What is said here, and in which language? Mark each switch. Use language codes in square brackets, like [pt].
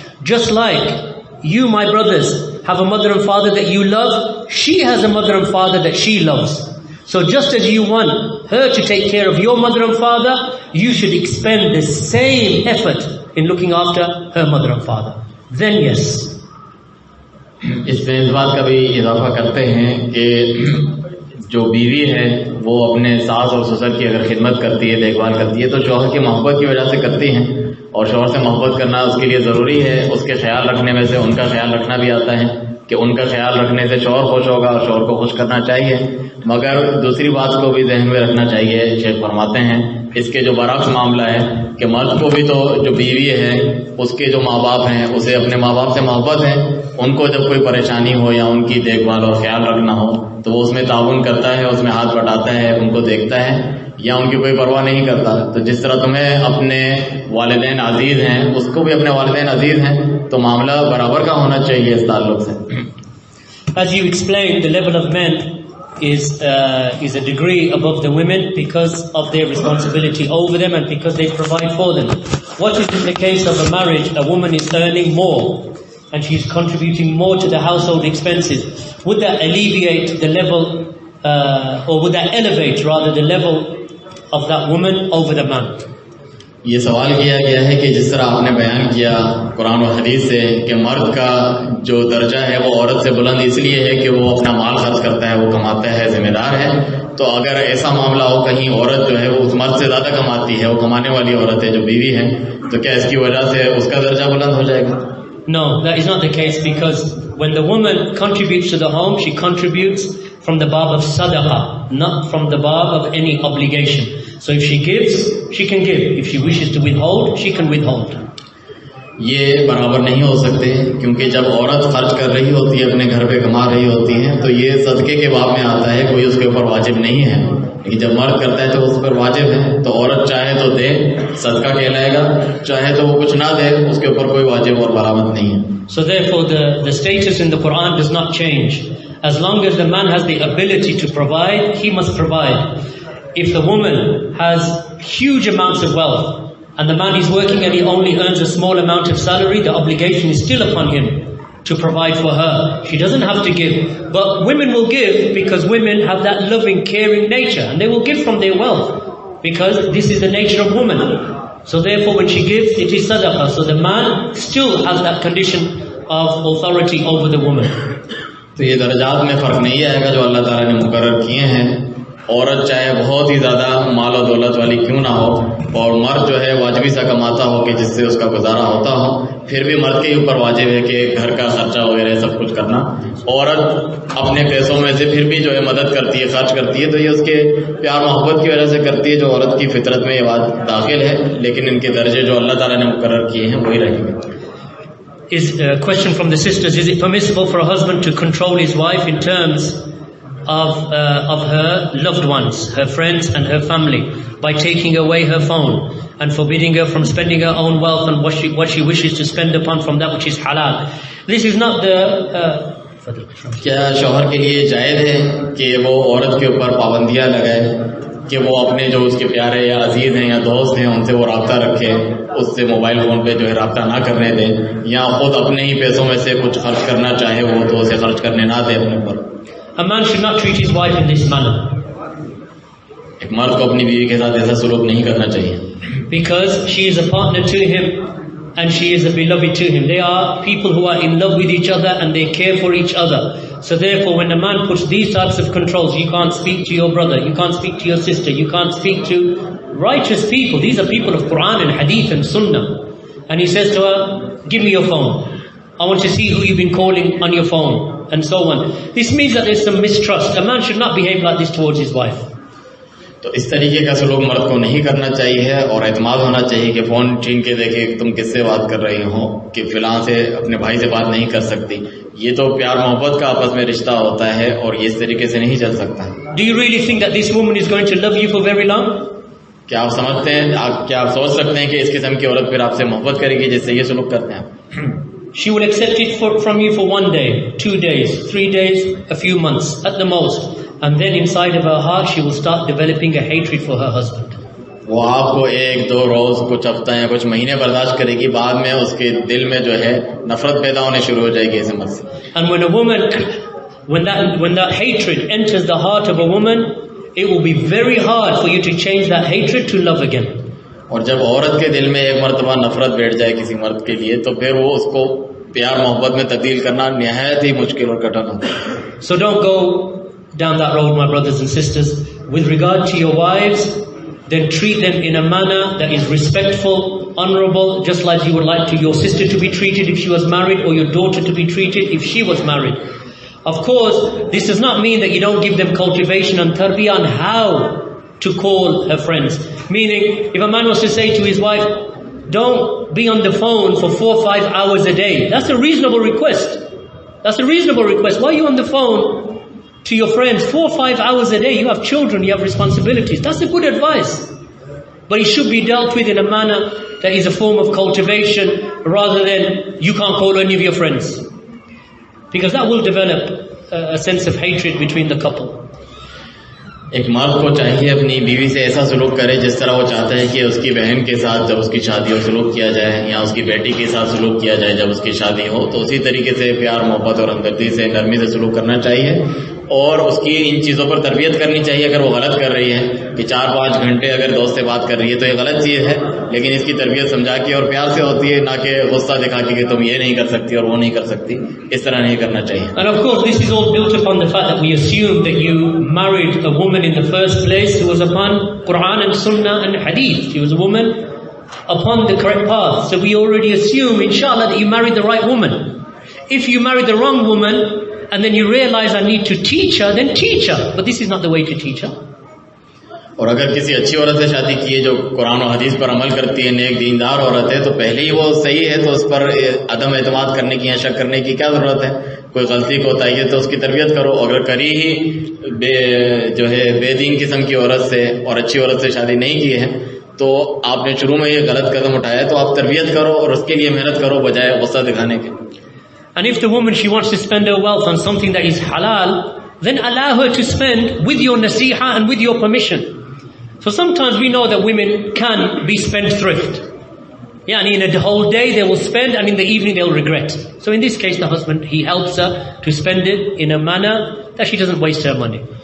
[en] Just like you, my brothers, have a mother and father that you love, she has a mother and father that she loves. So just as you want her to take care of your mother and father, you should expend the same effort in looking after her mother and father. Then yes. [hi] इसमें इस बात का भी इजाफा करते हैं कि जो बीवी है वो अपने सास और ससुर की अगर खिदमत करती है, देखभाल करती है, तो शौहर की मोहब्बत की वजह से करती हैं, और शौहर से मोहब्बत करना उसके लिए ज़रूरी है। उसके ख्याल रखने में से उनका ख्याल रखना भी आता है कि उनका ख्याल रखने से शौहर खुश होगा और शौहर को खुश करना चाहिए। मगर दूसरी बात को भी जहन में रखना चाहिए, शेख फरमाते हैं इसके जो बरअक्स मामला है कि मर्द को भी तो जो बीवी है उसके जो माँ बाप हैं उसे अपने माँ बाप से मोहब्बत है, उनको जब कोई परेशानी हो या उनकी देखभाल और ख्याल रखना हो तो वो उसमें ताउन करता है, उसमें हाथ बटाता है, उनको देखता है, या उनकी कोई परवाह नहीं करता। तो जिस तरह तुम्हें अपने वालिदैन अजीज हैं उसको भी अपने वालिदैन अजीज हैं, तो मामला बराबर का होना चाहिए इस ताल्लुक से। [en] As you explained, the level of men is a degree above the women because of their responsibility over them and because they provide for them. What is in the case of a marriage? A woman is earning more and she's contributing more to the household expenses. Would that alleviate the level, or would that elevate rather the level of that woman over the man? [hi] ये सवाल किया गया है कि जिस तरह आपने बयान किया कुरान और हदीस से कि मर्द का जो दर्जा है वो औरत से बुलंद इसलिए है कि वो अपना माल खर्च करता है, वो कमाता है, जिम्मेदार है। तो अगर ऐसा मामला हो कहीं औरत जो है वो उस मर्द से ज़्यादा कमाती है, वो कमाने वाली औरत है जो बीवी है, तो क्या इसकी वजह से उसका दर्जा बुलंद हो जाएगा? [en] No, that is not the case, because when the woman contributes to the home, she contributes from the bab of sadaqah, not from the bab of any obligation. So if she gives, she can give. If she wishes to withhold, she can withhold. [hi] ये बराबर नहीं हो सकते, क्योंकि जब औरत खर्च कर रही होती है, अपने घर पे कमा रही होती है, तो ये सदके के बाब में आता है, कोई उसके ऊपर वाजिब नहीं है। लेकिन जब मर्द करता है तो उस पर वाजिब है। तो औरत चाहे तो दे, सदका कहलाएगा, चाहे तो वो कुछ ना दे, उसके ऊपर कोई वाजिब और बरामद नहीं है। [en] So therefore the status in the Quran does not change. As long as the man has the ability to provide, he must provide. If the woman has huge amounts of wealth and the man is working and he only earns a small amount of salary, the obligation is still upon him to provide for her. She doesn't have to give. But women will give because women have that loving, caring nature, and they will give from their wealth because this is the nature of woman. So therefore when she gives, it is sadaqah. So the man still has that condition of authority over the woman. [hi] तो ये दर्जात में फ़र्क नहीं आएगा जो अल्लाह ताला ने मुकर्रर किए हैं। औरत चाहे बहुत ही ज़्यादा माल और दौलत वाली क्यों ना हो, और मर्द जो है वाजिबी सा कमाता हो कि जिससे उसका गुजारा होता हो, फिर भी मर्द के ऊपर वाजिब है कि घर का खर्चा वगैरह सब कुछ करना। औरत अपने पैसों में से फिर भी जो है मदद करती है, खर्च करती है, तो ये उसके प्यार मोहब्बत की वजह से करती है, जो औरत की फितरत में ये बात दाखिल है। लेकिन इनके दर्जे जो अल्लाह ताला ने मुकर्रर किए हैं वही रहेंगे। [en] Is a question from the sisters: is it permissible for a husband to control his wife in terms of her loved ones, her friends and her family, by taking away her phone and forbidding her from spending her own wealth and what she wishes to spend upon from that which is halal? This is not the [hi] क्या शौहर के लिए जायज़ है कि वो औरत के ऊपर पाबंदियां लगाए कि वो अपने जो उसके प्यारे या अजीज हैं या दोस्त हैं उनसे वो रब्ता रखे, उससे मोबाइल फ़ोन पे जो है रब्ता ना करने दें, या खुद अपने ही पैसों में से कुछ खर्च करना चाहे वो तो उसे खर्च करने ना दे अपने पर? [en] A man should not treat his wife in this manner. [hi] एक मर्द को अपनी बीवी के साथ ऐसा सलूक नहीं करना चाहिए, [en] because she is a partner to him and she is a beloved to him. They are people who are in love with each other and they care for each other. So therefore when a man puts these types of controls, you can't speak to your brother, you can't speak to your sister, you can't speak to righteous people. These are people of Quran and Hadith and Sunnah. And he says to her, give me your phone, I want to see who you've been calling on your phone, and so on. This means that there's some mistrust. A man should not behave like this towards his wife. [hi] तो इस तरीके का सलूक मर्द को नहीं करना चाहिए, और एतमाद होना चाहिए कि फ़ोन छीन के देखे कि तुम किससे बात कर रही हो, कि फ़िलहाल से अपने भाई से बात नहीं कर सकती। ये तो प्यार मोहब्बत का आपस में रिश्ता होता है और ये इस तरीके से नहीं चल सकता। [en] Do you really think that this woman is going to love you for very long? [hi] क्या आप समझते हैं, क्या आप सोच सकते हैं कि इस किस्म की औरत फिर आपसे मोहब्बत करेगी जिससे ये सलूक करते हैं आप? [en] She will accept it from you for 1 day, 2 days, 3 days, a few months at the most. And then inside of her heart she will start developing a hatred for her husband. [hi] वो आपको 1-2 रोज, कुछ हफ्ता या कुछ महीने बर्दाश्त करेगी, बाद में उसके दिल में जो है नफरत पैदा होने शुरू हो जाएगी इस मत से। [en] And when a woman, when that hatred enters the heart of a woman, it will be very hard for you to change that hatred to love again. [hi] और जब औरत के दिल में एक मर्तबा नफरत बैठ जाए किसी मर्द के लिए, तो फिर वो उसको प्यार मोहब्बत में तब्दील करना निहायत ही मुश्किल और कठिन होता है। [en] So down that road, my brothers and sisters. With regard to your wives, then treat them in a manner that is respectful, honorable, just like you would like to your sister to be treated if she was married, or your daughter to be treated if she was married. Of course, this does not mean that you don't give them cultivation and tarbiyah on how to call her friends. Meaning, if a man was to say to his wife, don't be on the phone for 4 or 5 hours a day, that's a reasonable request. That's a reasonable request. Why are you on the phone to your friends 4 or 5 hours a day? You have children, you have responsibilities. That's a good advice. But it should be dealt with in a manner that is a form of cultivation, rather than you can't call any of your friends. Because that will develop a sense of hatred between the couple. [hi] एक मर्द को चाहिए अपनी बीवी से ऐसा सलूक करे जिस तरह वो चाहता है कि उसकी बहन के साथ जब उसकी शादी हो सलूक किया जाए, या उसकी बेटी के साथ सलूक किया जाए जब उसकी शादी हो, तो उसी तरीके से प्यार मोहब्बत और हमदर्दी से नरमी से सलूक करना चाहिए। और उसकी इन चीज़ों पर तरबियत करनी चाहिए। अगर वो गलत कर रही है कि 4-5 घंटे अगर दोस्त से बात कर रही है तो ये गलत चीज़ है, लेकिन इसकी तरबियत समझा के और प्यार से होती है, ना कि गुस्सा दिखा के कि तुम ये नहीं कर सकती और वो नहीं कर सकती। इस तरह नहीं करना चाहिए। [en] And of course this is all built upon the fact that we assume that you married a woman in the first place who was upon Quran and Sunnah and Hadith. She was a woman upon the correct path. So we already assume, inshallah, that you married the right woman. If you married the wrong woman, and then you realize I need to teach her, then teach her. But this is not the way to teach her. [hi] और अगर किसी अच्छी औरत से शादी की है जो कुरान और हदीस पर अमल करती है, नेक दीनदार औरत है, तो पहले ही वो सही है, तो उस पर अदम एतमाद करने की या शक करने की क्या जरूरत है? कोई गलती को होता है तो उसकी तरबियत करो। अगर करी ही जो है बेदीन किस्म की औरत से और अच्छी औरत से शादी नहीं की है, तो आपने शुरू में ये गलत कदम उठाया, तो आप तरबियत करो और उसके लिए मेहनत करो बजाय गुस्सा दिखाने के। [en] And if the woman, she wants to spend her wealth on something that is halal, then allow her to spend with your nasiha and with your permission. So sometimes we know that women can be spendthrift. Yeah, and in a whole day they will spend, and in the evening they'll regret. So in this case, the husband, he helps her to spend it in a manner that she doesn't waste her money.